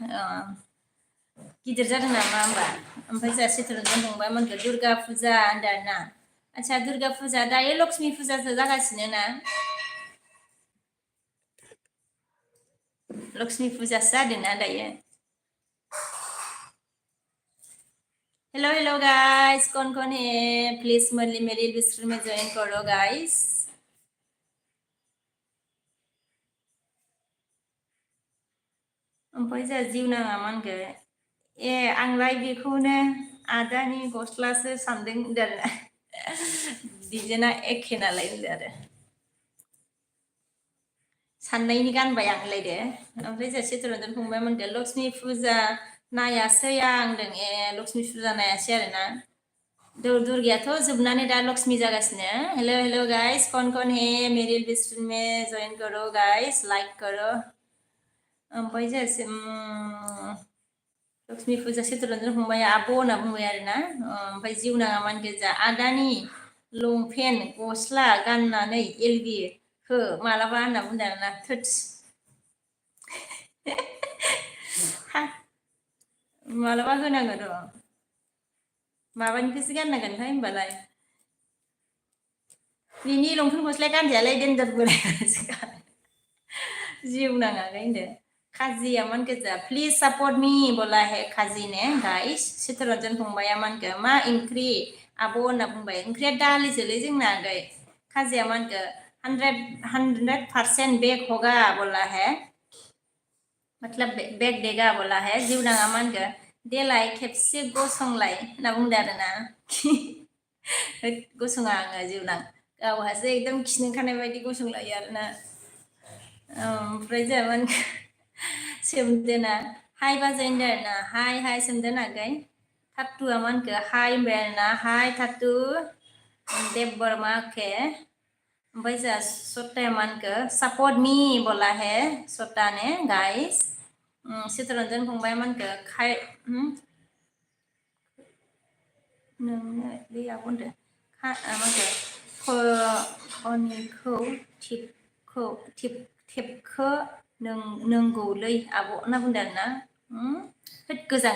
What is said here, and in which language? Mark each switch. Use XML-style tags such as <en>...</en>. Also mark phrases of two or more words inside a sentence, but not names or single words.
<brx>गिदिर जादों नामा होमबा ओमफ्राय जोंहा चित्तरन्जन फंबाया मा होनखो दुर्गा फुजा होनदो आरोना आदसा दुर्गा फुजा दायो लक्ष्मि फुजासो जागासिनो ना लक्ष्मी फुजासो जादोंना दायो</brx> <en>hello guys</en> <hi>कौन है प्लीज मेरी लिस्ट में ज्वाइन करो गाइस</hi> <brx>ओमफ्राय जोंहा जिउनाङा मा होनखो आंलाय बेखौनो आदानि गस्लासो सानदों होनदों डिजाइना एखे नालाय होनदो आरो साननायनि गानबाय आंलायदो ओमफ्राय जों चित्तरन्जन फंबाय मोनदो लक्ष्मी फुजा नायासै आं होनदों लक्ष्मी फुजा नायासै आरोना दुर्गायाथ' जोबनानै दा लक्ष्मी जागासिनो</brx> <en>hello hello guys</en> <hi>कौन है मेरी लिस्ट में ज्वाइन करो गाइस लाइक करो</hi> <brx>ओमफ्राय जायासै लक्ष्मी फुजा चित्तरन्जन फंबाय आब' होनना बुंबाय आरोना ओमफ्राय जिउनाङा मान गोजा आदानि लंपेन्ट गस्ला गाननानै एलबि हो मालाबा होनना बुंदों आरोना थोथस मालाबा होनांगोन र' माबानिखौसो गाननांगोनहाय होनबालाय बिनि लंपेन्ट गस्लाया गानजायालै देन्जार बोरायसो गानो जिउनाङालै होनदो खाजिया मान गोजा</brx> <en>please support me</en> <hi>बोला है</hi> <brx>खाजी ने गाइस चित्तरन्जन फंबाया मानगो मा ओंख्रि आब' होनना बुंबाय ओंख्रिया दालिसोलै जोंना आगै खाजिया मानगो</brx> <hi>100% बेग होगा बोला है</hi> <brx>मतलब बेग देगा बोला है जिउनाङा मानगो देलाय खेबसे गसंलाय होनना बुंदो आरोना गसङा आङो जिउनां गावहासो एकदम खिनो ओंखारनाय बायदि गसंलायो आरोना ओमफ्राय जोंहा सोमदोना हाय बाजायनो आरोना हाय सोमदोन आगै थात्तुआ मानखो हाय होनबाय आरोना हाय थात्तु देब बर्मा के ओमफ्राय जोंहा सत्ताया मानखो</brx> <en>support me</en> <hi>बोला है</hi> <brx>सत्ता ने गाइस चित्तरन्जन फंबाय मानखो खाय नोंनो बे आब' होनदो मानखो खनिखौ टेपखो नंगौलै आब' होनना बुंदों आरोना गोजां</brx>